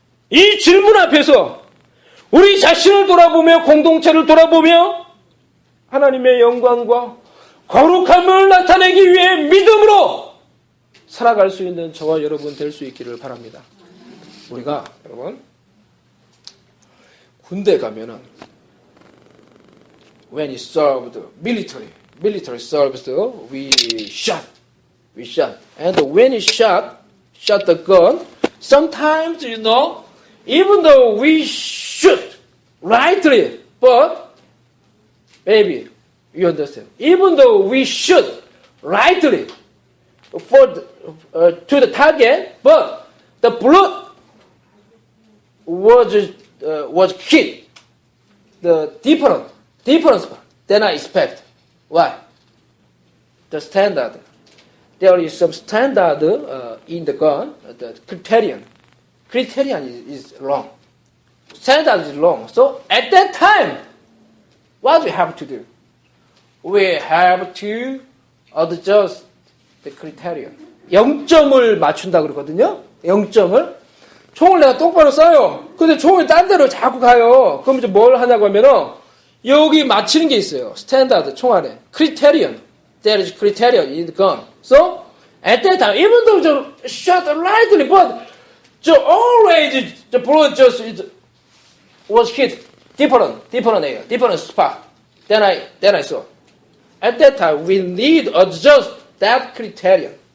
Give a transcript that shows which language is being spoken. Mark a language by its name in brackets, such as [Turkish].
[Korean] 이 질문 앞에서 우리 자신을 돌아보며 공동체를 돌아보며 하나님의 영광과 거룩함을 나타내기 위해 믿음으로 살아갈 수 있는 저와 여러분 될 수 있기를 바랍니다. 우리가 여러분 군대 가면은 [English] when it served military served we shot and when it shot the gun sometimes even though we shoot rightly, but maybe you understand. Even though we shoot rightly to the target, but the bullet was hit the different spot than I expect. Why? The standard. There is some standard in the gun. The criterion is wrong. Standard is wrong. So at that time, what do we have to do? We have to adjust the criterion. [Korean] 0점을 맞춘다 그러거든요. 0점을. 총을 내가 똑바로 쏴요. 근데 총이 딴 데로 자꾸 가요. 그럼 이제 뭘 하냐고 하면은 여기 맞히는 게 있어요. 스탠다드 총 안에. criterion. [English] There is criterion in the gun. So at that time, even though you shot rightly, but always the bullet just was hit different area, different spot. Then I saw. At that time, we need adjust that criterion.